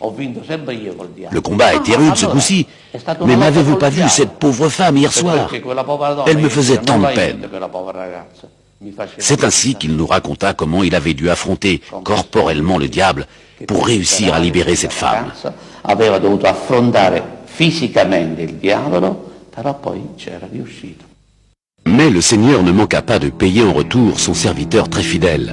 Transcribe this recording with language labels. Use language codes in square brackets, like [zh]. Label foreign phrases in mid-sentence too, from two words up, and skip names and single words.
[fr] Le combat était rude ce coup-ci, mais n'avez-vous pas vu cette pauvre femme hier soir? Elle me faisait tant de peine. » C'est ainsi qu'il nous raconta comment il avait dû affronter corporellement le diable pour réussir à libérer cette femme. [it] Aveva dovuto affrontare fisicamente il diavolo, però poi c'era riuscito. [fr] Mais le Seigneur ne manqua pas de payer en retour son serviteur très fidèle.